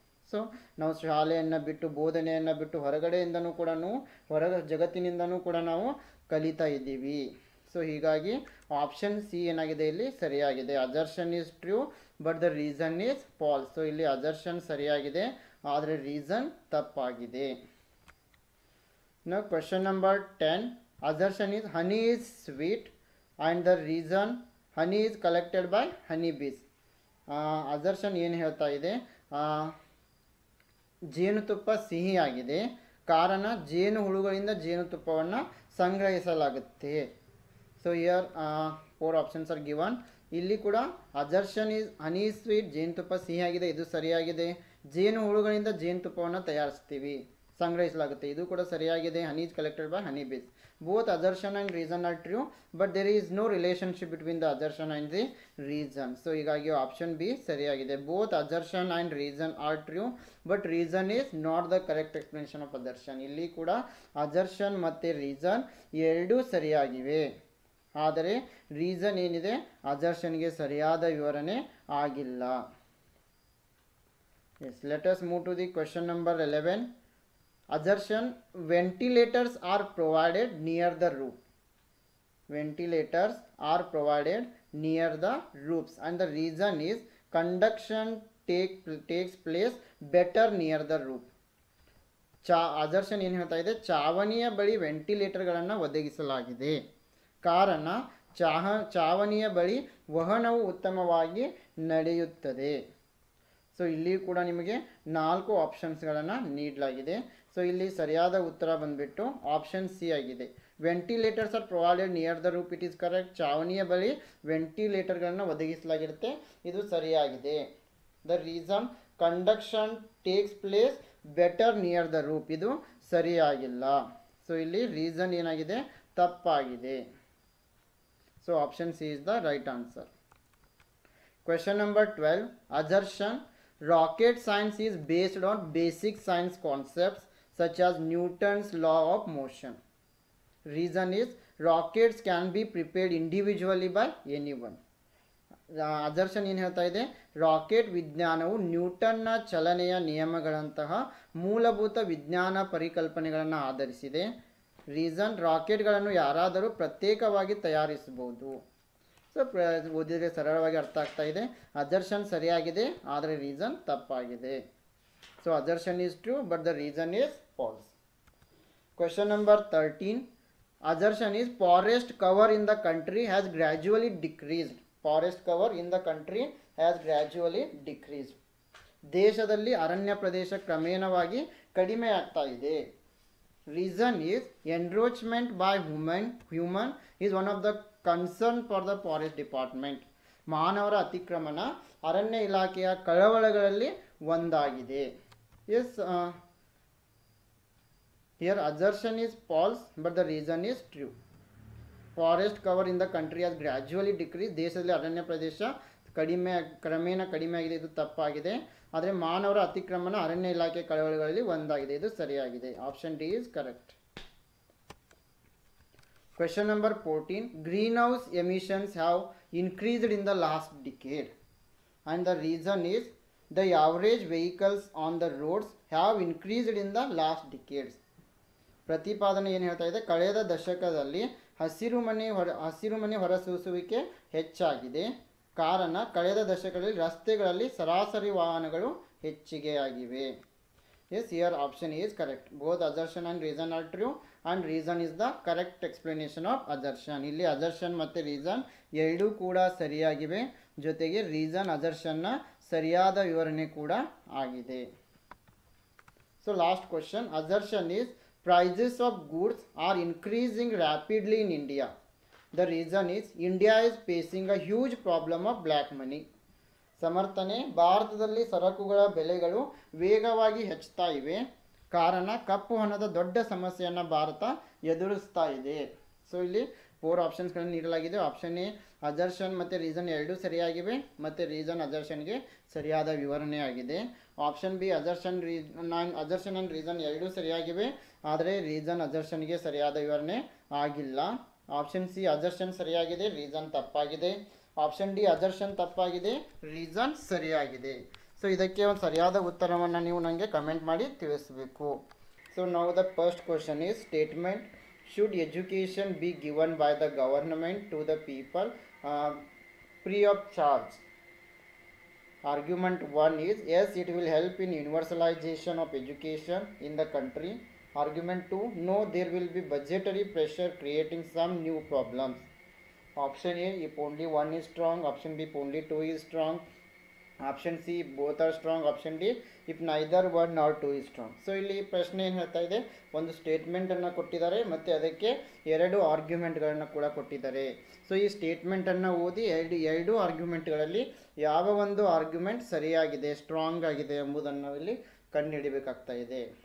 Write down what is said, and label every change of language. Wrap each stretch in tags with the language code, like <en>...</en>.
<kn>So ನಾವು ಶಾಲೆಯನ್ನು ಬಿಟ್ಟು, ಬೋಧನೆಯನ್ನು ಬಿಟ್ಟು ಹೊರಗಡೆಯಿಂದನೂ ಕೂಡ ಜಗತ್ತಿನಿಂದನೂ ಕೂಡ ನಾವು ಕಲಿತಾ ಇದ್ದೀವಿ. ಸೊ ಹೀಗಾಗಿ ಆಪ್ಷನ್ ಸಿ ಏನಾಗಿದೆ ಇಲ್ಲಿ ಸರಿಯಾಗಿದೆ.</kn> <en>Assertion is true but the reason is false.</en> <kn>So ಇಲ್ಲಿ ಅಸರ್ಷನ್ ಸರಿಯಾಗಿದೆ, ಆದರೆ ರೀಸನ್ ತಪ್ಪಾಗಿದೆ.</kn> <en>Now question number 10 assertion is honey is sweet and the reason honey is collected by honey bees.</en> <kn>assertion ಏನು ಹೇಳ್ತಾ ಇದೆ, ಜೇನುತುಪ್ಪ ಸಿಹಿಯಾಗಿದೆ, ಕಾರಣ ಜೇನು ಹುಳುಗಳಿಂದ ಜೇನುತುಪ್ಪವನ್ನು ಸಂಗ್ರಹಿಸಲಾಗುತ್ತೆ.</kn> <en>So here 4 options are given.</en> <kn>ಇಲ್ಲಿ ಕೂಡ</kn> <en>assertion is honey is sweet,</en> <kn>ಜೇನುತುಪ್ಪ ಸಿಹಿಯಾಗಿದೆ, ಇದು ಸರಿಯಾಗಿದೆ. ಜೇನು ಹುಳುಗಳಿಂದ ಜೇನುತುಪ್ಪವನ್ನು ತಯಾರಿಸ್ತೀವಿ, ಸಂಗ್ರಹಿಸಲಾಗುತ್ತೆ, ಇದು ಕೂಡ ಸರಿಯಾಗಿದೆ.</kn> <en>Honey is collected by honey bees. Both assertion and reason are true but there is no relationship between the assertion and the reason.</en> <kn>So ಹೀಗಾಗಿ ಆಪ್ಷನ್ ಬಿ ಸರಿಯಾಗಿದೆ.</kn> <en>Both assertion and reason are true but reason is not the correct explanation of assertion.</en> <kn>ಇಲ್ಲಿ ಕೂಡ assertion ಮತ್ತು reason ಎರಡೂ ಸರಿಯಾಗಿವೆ, ಆದರೆ reason ಏನಿದೆ ಅಸರ್ಷನ್ಗೆ ಸರಿಯಾದ ವಿವರಣೆ ಆಗಿಲ್ಲ.</kn> <en>Yes, let us move to the question number 11. Assertion ventilators are provided near the roof. Ventilators are provided near the roofs and the reason is conduction takes place better near the roof.</en> <kn>Assertion ಏನು ಹೇಳ್ತಾ ಇದೆ, ಚಾವಣಿಯ ಬಳಿ ವೆಂಟಿಲೇಟರ್ಗಳನ್ನು ಒದಗಿಸಲಾಗಿದೆ, ಕಾರಣ ಚಾವಣಿಯ ಬಳಿ ವಹನವು ಉತ್ತಮವಾಗಿ ನಡೆಯುತ್ತದೆ. ಸೊ ಇಲ್ಲಿ ಕೂಡ ನಿಮಗೆ 4 ಆಪ್ಷನ್ಸ್ಗಳನ್ನು ನೀಡಲಾಗಿದೆ. ಸೊ ಇಲ್ಲಿ ಸರಿಯಾದ ಉತ್ತರ ಬಂದುಬಿಟ್ಟು ಆಪ್ಷನ್ ಸಿ ಆಗಿದೆ.</kn> <en>Ventilators are provided near the roof, it is correct.</en> <kn>ಚಾವಣಿಯ ಬಳಿ ವೆಂಟಿಲೇಟರ್ಗಳನ್ನು ಒದಗಿಸಲಾಗಿರುತ್ತೆ, ಇದು ಸರಿಯಾಗಿದೆ.</kn> <en>the reason conduction takes place better near the roof,</en> <kn>ಇದು ಸರಿಯಾಗಿಲ್ಲ. ಸೊ ಇಲ್ಲಿ ರೀಸನ್ ಏನಾಗಿದೆ, ತಪ್ಪಾಗಿದೆ.</kn> <en>So option C is the right answer. Question number 12 assertion rocket science is based on basic science concepts such as Newton's law of motion. Reason is rockets can be prepared individually by any one.</en> <kn>Assertion ಏನು ಹೇಳ್ತಾ ಇದೆ, rocket ವಿಜ್ಞಾನವು ನ್ಯೂಟನ್ನ ಚಲನೆಯ ನಿಯಮಗಳಂತಹ ಮೂಲಭೂತ ವಿಜ್ಞಾನ ಪರಿಕಲ್ಪನೆಗಳನ್ನು ಆಧರಿಸಿದೆ. Reason, ರಾಕೆಟ್ಗಳನ್ನು ಯಾರಾದರೂ ಪ್ರತ್ಯೇಕವಾಗಿ ತಯಾರಿಸಬಹುದು. ಸೊ ಓದಿದರೆ ಸರಳವಾಗಿ ಅರ್ಥ ಆಗ್ತಾ ಇದೆ. ಅಜರ್ಷನ್ ಸರಿಯಾಗಿದೆ, ಆದರೆ ರೀಸನ್ ತಪ್ಪಾಗಿದೆ.</kn> <en>So assertion is true but the reason is false. Question number 13. Assertion is forest cover in the country has gradually decreased. Forest cover in the country has gradually decreased.</en> <kn>ದೇಶದಲ್ಲಿ ಅರಣ್ಯ ಪ್ರದೇಶ ಕ್ರಮೇಣವಾಗಿ ಕಡಿಮೆ ಆಗ್ತಾ ಇದೆ.</kn> <en>Reason is encroachment by human is one of the concern for the forest department.</en> <kn>ಮಾನವರ ಅತಿಕ್ರಮಣ ಅರಣ್ಯ ಇಲಾಖೆಯ ಕಳವಳಗಳಲ್ಲಿ ಒಂದಾಗಿದೆ.</kn> <en>Yes, here assertion is false but the reason is true. Forest cover in the country has gradually decreased.</en> <kn>ದೇಶದಲ್ಲಿ ಅರಣ್ಯ ಪ್ರದೇಶ ಕ್ರಮೇಣ ಕಡಿಮೆ ಆಗಿದೆ, ಇದು ತಪ್ಪಾಗಿದೆ. ಆದರೆ ಮಾನವರ ಅತಿಕ್ರಮಣ ಅರಣ್ಯ ಇಲಾಖೆ ಕಳವಳಗಳಲ್ಲಿ ಒಂದಾಗಿದೆ, ಇದು ಸರಿಯಾಗಿದೆ.</kn> <en>Option D is correct. Question number 14. Greenhouse emissions have increased in the last decade and the reason is the average vehicles on the roads have increased in the last decades.</en> <kn>ಪ್ರತಿಪಾದನೆ ಏನು ಹೇಳ್ತಾ ಇದೆ, ಕಳೆದ ದಶಕದಲ್ಲಿ ಹಸಿರುಮನೆ ಹೊರಸೂಸುವಿಕೆ ಹೆಚ್ಚಾಗಿದೆ. ಕಾರಣ, ಕಳೆದ ದಶಕದಲ್ಲಿ ರಸ್ತೆಗಳಲ್ಲಿ ಸರಾಸರಿ ವಾಹನಗಳು ಹೆಚ್ಚಿಗೆಯಾಗಿವೆ.</kn> <en>Yes, here option is correct. Both assertion and reason are true and reason is the correct explanation of assertion.</en> <kn>ಇಲ್ಲಿ ಅಜರ್ಷನ್ ಮತ್ತು ರೀಸನ್ ಎರಡೂ ಕೂಡ ಸರಿಯಾಗಿವೆ, ಜೊತೆಗೆ ರೀಸನ್ ಅಜರ್ಷನ್ನ ಸರಿಯಾದ ವಿವರಣೆ ಕೂಡ ಆಗಿದೆ.</kn> <en>So last question. Assertion is prices of goods are increasing rapidly in India. The reason is India is facing a huge problem of black money.</en> <kn>ಸಮರ್ಥನೆ, ಭಾರತದಲ್ಲಿ ಸರಕುಗಳ ಬೆಲೆಗಳು ವೇಗವಾಗಿ ಹೆಚ್ಚುತ್ತಾ ಇವೆ. ಕಾರಣ, ಕಪ್ಪು ಹಣದ ದೊಡ್ಡ ಸಮಸ್ಯೆಯನ್ನು ಭಾರತ ಎದುರಿಸ್ತಾ ಇದೆ. ಸೊ ಇಲ್ಲಿ 4 ಆಪ್ಷನ್ಸ್ಗಳನ್ನು ನೀಡಲಾಗಿದೆ. ಆಪ್ಷನ್ ಎ ಅಜರ್ಷನ್ ಮತ್ತು ರೀಸನ್ ಎರಡೂ ಸರಿಯಾಗಿವೆ ಮತ್ತು ರೀಸನ್ ಅಜರ್ಷನ್ಗೆ ಸರಿಯಾದ ವಿವರಣೆ ಆಗಿದೆ. Option B assertion and reason ಎರಡೂ ಸರಿಯಾಗಿವೆ, ಆದರೆ ರೀಸನ್ ಅಜರ್ಷನ್ಗೆ ಸರಿಯಾದ ವಿವರಣೆ ಆಗಿಲ್ಲ. ಆಪ್ಷನ್ ಸಿ ಅಜರ್ಷನ್ ಸರಿಯಾಗಿದೆ, ರೀಸನ್ ತಪ್ಪಾಗಿದೆ. ಆಪ್ಷನ್ ಡಿ ಅಜರ್ಷನ್ ತಪ್ಪಾಗಿದೆ, ರೀಸನ್ ಸರಿಯಾಗಿದೆ. ಸೊ ಇದಕ್ಕೆ ಒಂದು ಸರಿಯಾದ ಉತ್ತರವನ್ನು ನೀವು ನನಗೆ ಕಮೆಂಟ್ ಮಾಡಿ ತಿಳಿಸಬೇಕು. ಸೊ ನಾವು</kn> <en>The first question is statement should education be given by the government to the people free of charge. Argument 1 is yes, it will help in universalization of education in the country. Argument 2, no, there will be budgetary pressure creating some new problems. Option A, if only one is strong. Option B, if only two is strong. Option C, both are strong. Option D, if neither one nor two is strong.</en> <kn>So ಇಲ್ಲಿ ಪ್ರಶ್ನೆ ಏನು ಹೇಳ್ತಾ ಇದೆ, ಒಂದು ಸ್ಟೇಟ್ಮೆಂಟನ್ನು ಕೊಟ್ಟಿದ್ದಾರೆ ಮತ್ತು ಅದಕ್ಕೆ 2 ಆರ್ಗ್ಯುಮೆಂಟ್ಗಳನ್ನು ಕೂಡ ಕೊಟ್ಟಿದ್ದಾರೆ. ಸೊ ಈ ಸ್ಟೇಟ್ಮೆಂಟನ್ನು ಓದಿ ಎರಡು ಆರ್ಗ್ಯುಮೆಂಟ್ಗಳಲ್ಲಿ ಯಾವ ಒಂದು ಆರ್ಗ್ಯುಮೆಂಟ್ ಸರಿಯಾಗಿದೆ, ಸ್ಟ್ರಾಂಗ್ ಆಗಿದೆ ಎಂಬುದನ್ನು ಇಲ್ಲಿ ಕಂಡುಹಿಡಿಬೇಕಾಗ್ತಾ ಇದೆ.</kn>